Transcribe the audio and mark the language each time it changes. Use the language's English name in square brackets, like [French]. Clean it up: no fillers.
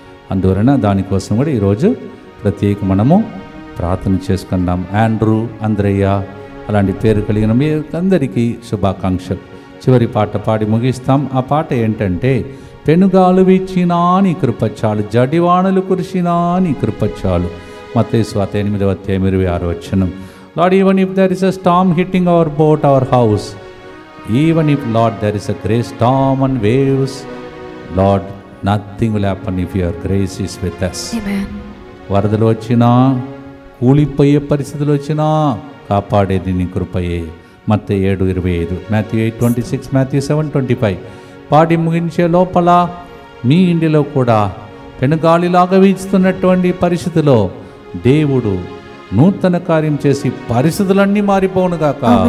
[Telugu] అందువలన దానికోసం కూడా ఈరోజు ప్రత్యేక మనము ప్రార్థన చేసుకుందాం. ఆండ్రూ, అంద్రేయ అలాంటి పేరు కలిగిన మీ అందరికీ శుభాకాంక్షలు. చివరి పాట పాడి ముగిస్తాం. ఆ పాట ఏంటంటే, పెనుగాలు వీచినా నీ కృపచాలు, జడివానలు కురిసినా నీ కృపచాలు. మత్తయి సువార్త 8:26. [English] Lord, even if there is a storm hitting our boat, our house, even if, Lord, there is a great storm and waves, Lord, nothing will happen if your grace is with us. Amen. [Telugu] వరదలు వచ్చినా, కూలిపోయే పరిస్థితులు వచ్చినా కాపాడేది నీ కృపయే. మత్తయి 7:25, Matthew 8:26, Matthew 7:25. పాడి ముగించే లోపల మీ ఇంటిలో కూడా పెనుగాలిలాగా వీచుతున్నటువంటి పరిస్థితిలో దేవుడు నూతన కార్యం చేసి పరిస్థితులన్నీ మారిపోనుగాక.